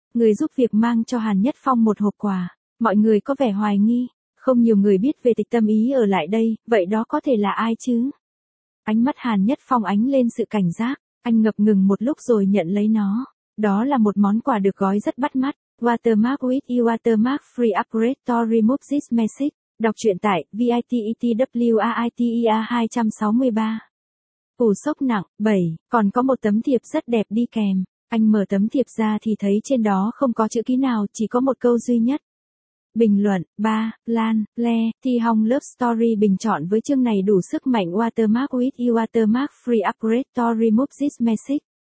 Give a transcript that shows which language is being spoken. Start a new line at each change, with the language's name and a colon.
Vietnamese: Người giúp việc mang cho Hàn Nhất Phong một hộp quà. Mọi người có vẻ hoài nghi. Không nhiều người biết về Tịch Tâm Ý ở lại đây, vậy đó có thể là ai chứ? Ánh mắt Hàn Nhất Phong ánh lên sự cảnh giác, anh ngập ngừng một lúc rồi nhận lấy nó. Đó là một món quà được gói rất bắt mắt.
English: Watermark with you watermark free upgrade to remove this message.
Vietnamese: Đọc truyện tại vitetwaitea 263. Cú sốc nặng, 7, còn có một tấm thiệp rất đẹp đi kèm. Anh mở tấm thiệp ra thì thấy trên đó không có chữ ký nào, chỉ có một câu duy nhất. Bình luận, 3, Lan, Le, Thi Hong Love Story bình chọn với chương này đủ sức mạnh
English: watermark with you watermark free upgrade to remove this message.